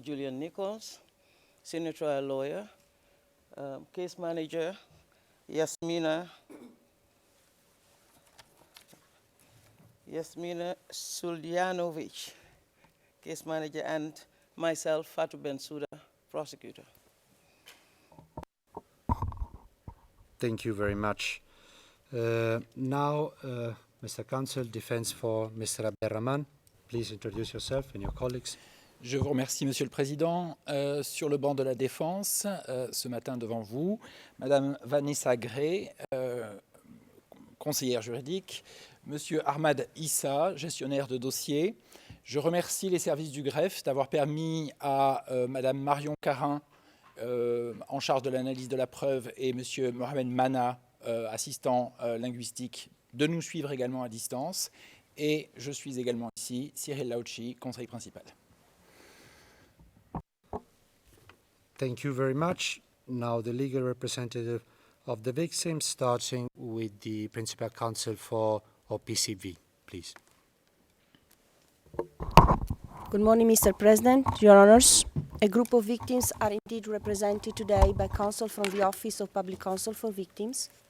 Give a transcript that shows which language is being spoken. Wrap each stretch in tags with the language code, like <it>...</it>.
<en>Julian Nichols, senior trial lawyer, case manager Yasmina Suljanovic, case manager, and myself, Fatou Bensouda, prosecutor. Thank you very much. Now, Mr. Counsel, defense for Mr. Abd-Al-Rahman. Please introduce yourself and your colleagues.</en> <fr>Je vous remercie, Monsieur le Président. Sur le banc de la défense, ce matin devant vous, Madame Vanessa Gray, conseillère juridique, Monsieur Ahmad Issa, gestionnaire de dossier. Je remercie les services du greffe d'avoir permis à Madame Marion Carin, en charge de l'analyse de la preuve, et Monsieur Mohamed Mana, assistant linguistique, de nous suivre également à distance. Et je suis également ici, Cyril Lauchi, conseil principal.</fr> <en>Thank you very much. Now the legal representative of the victim, starting with the principal counsel for OPCV, please. Good morning, Mr. President, Your Honors. A group of victims are indeed represented today by counsel from the Office of Public Counsel for Victims.</en>